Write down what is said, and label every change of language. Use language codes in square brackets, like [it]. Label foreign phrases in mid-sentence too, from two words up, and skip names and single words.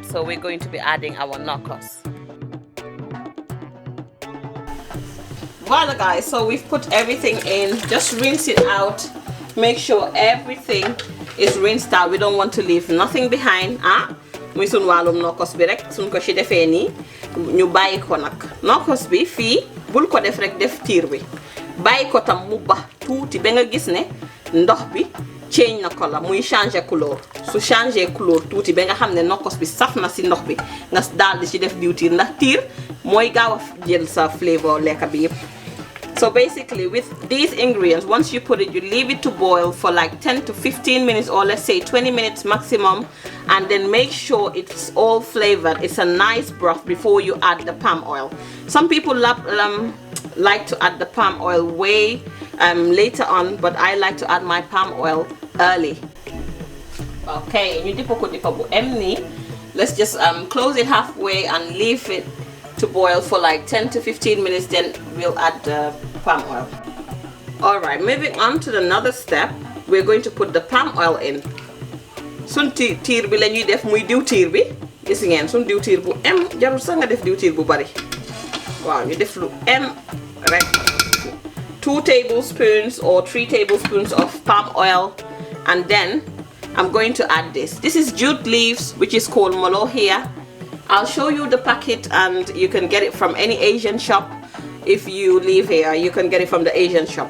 [en] So we're going to be adding our knockers. Voila guys, so we've put everything in. Just rinse it out. Make sure everything is rinsed out. We don't want to leave nothing behind. [wo] Muy sun walum knockers bi rek sun ko ci defé ni ñu bayyi ko nak. Knockers bi fi bul ko def rek def tir bi. Bayyi ko tam mu bax tuuti ba nga gis ne ndox bi change na color, muy [fr] changer couleur. [wo] Su [fr] changer couleur [wo] tuuti ba nga xamne knockers bi saf na ci ndox bi nga dal di ci def diwtir ndax tir moy gaaw jël sa flavor lekka bi yépp. [en] So basically with these ingredients, once you put it, you leave it to boil for like 10 to 15 minutes, or let's say 20 minutes maximum, and then make sure it's all flavored. It's a nice broth before you add the palm oil. Some people like to add the palm oil way later on, but I like to add my palm oil early. Okay, let's just close it halfway and leave it to boil for like 10 to 15 minutes, then we'll add the palm oil. Alright, moving on to another step, we're going to put the palm oil in. [wo] Sun tiir bi lañuy def muy diw tiir bi, gis ngeen sun diw tiir bu jarul sax nga def diw tiir bu bari. Waaw, ñu def lu rek. [en] 2 tablespoons or 3 tablespoons of palm oil, and then I'm going to add this. This is jute leaves, which is called molo here. I'll show you the packet, and you can get it from any Asian shop. If you live here, you can get it from the Asian shop.